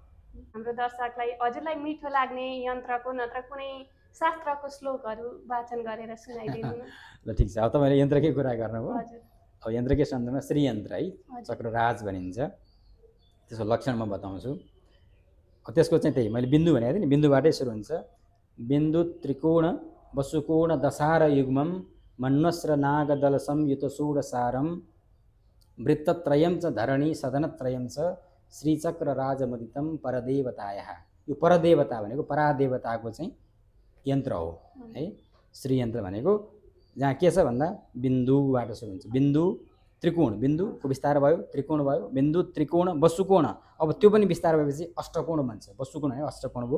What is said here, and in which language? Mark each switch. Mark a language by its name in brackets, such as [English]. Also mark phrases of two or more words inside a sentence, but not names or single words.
[Nepali] हाम्रो दर्शकलाई हजुरलाई मिठो लाग्ने यन्त्रको नत्र कुनै शास्त्रको श्लोकहरू वाचन गरेर सुनाइदिनु न। ल ठिक छ, अब तपाईँले यन्त्रकै कुरा गर्नुभयो। अब यन्त्रकै सन्दर्भमा श्रीयन्त्र है, चक्रराज भनिन्छ, त्यसको लक्षण म बताउँछु। त्यसको चाहिँ त्यही मैले बिन्दु भनेको थिएँ नि, बिन्दुबाटै सुरु हुन्छ। [Sanskrit] बिन्दु त्रिकोण वसुकोण दशार युग्मम मन्वस्र नागदल संयुत षोडशारम वृत्तत्रयं च धरणी सदनत्रयं च श्रीचक्र राजमुदितं परदेवतायाः। [Nepali] यो परदेवता भनेको परादेवताको चाहिँ यन्त्र हो है। श्रीयन्त्र भनेको जहाँ के छ भन्दा बिन्दुबाट सुरु हुन्छ। बिन्दु त्रिकोण, बिन्दुको विस्तार भयो, त्रिकोण भयो, बिन्दु त्रिकोण वसुकोण। अब त्यो पनि विस्तार भएपछि अष्टकोण बन्छ। वसुकोण है अष्टकोण भयो।